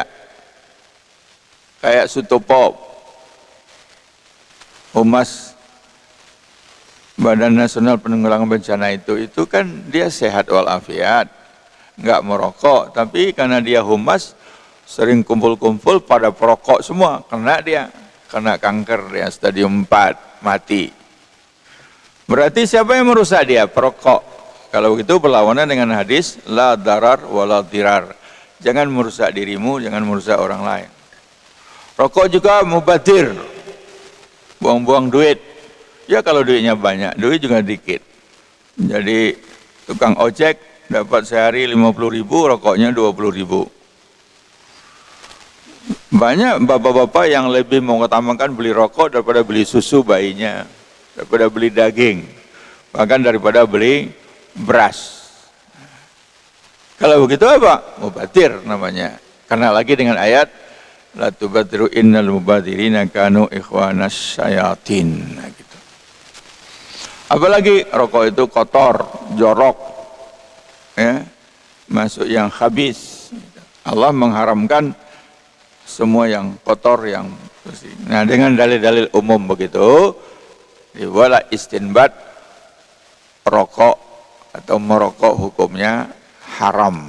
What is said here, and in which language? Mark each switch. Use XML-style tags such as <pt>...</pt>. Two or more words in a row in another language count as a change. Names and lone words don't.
<id>Kayak Sutopo, Humas Badan Nasional Penanggulangan Bencana itu kan dia sehat walafiat, nggak merokok, tapi karena dia humas sering kumpul-kumpul pada perokok semua, kena kanker dia stadium 4, mati. Berarti siapa yang merusak dia? Perokok. Kalau begitu berlawanan dengan hadis</id> <ar>لا ضرر ولا ضرار.</ar> <id>Jangan merusak dirimu, jangan merusak orang lain. Rokok juga mubadir, buang-buang duit. Ya kalau duitnya banyak, duit juga dikit. Jadi tukang ojek dapat sehari 50.000, rokoknya 20.000. Banyak bapak-bapak yang lebih mengutamakan beli rokok daripada beli susu bayinya, daripada beli daging, bahkan daripada beli beras. Kalau begitu apa? Mubadir namanya. Karena lagi dengan ayat</id> <ar>لا تبذروا إن المبذرين كانوا إخوان الشياطين.</ar> <id>Nah, gitu. Apalagi rokok itu kotor, jorok, ya, masuk yang khabis. Allah mengharamkan semua yang kotor, yang bersih. Nah, dengan dalil-dalil umum begitu, dibuatlah istinbat rokok atau merokok hukumnya haram.</id>